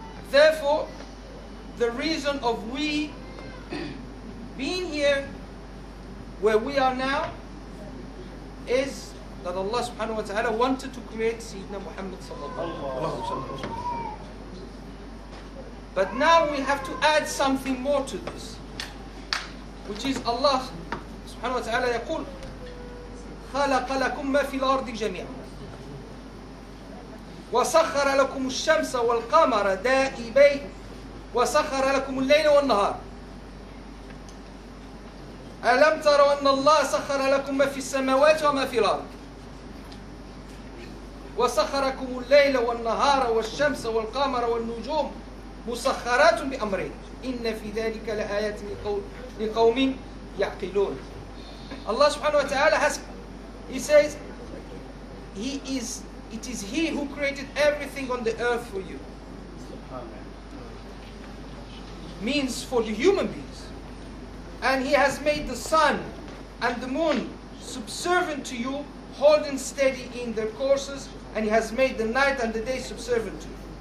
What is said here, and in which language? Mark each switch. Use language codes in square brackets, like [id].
[en] Therefore, the reason of we being here where we are now is that Allah subhanahu wa ta'ala wanted to create Sayyidina Muhammad sallallahu alaihi wasallam. But now we have to add something more to this, which is [ar] Allah subhanahu wa ta'ala يقول خلق لكم ما في الأرض جميعا وسخر لكم الشمس والقمر دائبين وسخر لكم الليل والنهار ألم تروا أن الله سخر لكم ما في السماوات وما في الأرض وسخركم الليل والنهار والشمس والقمر والنجوم مسخرات بأمره إن في ذلك لآيات لقوم يعقلون. [en] Allah subhanahu wa ta'ala He says, it is He who created everything on the earth for you. Means for the human beings. And He has made the sun and the moon subservient to you, holding steady in their courses, and He has made the night and the day subservient to you.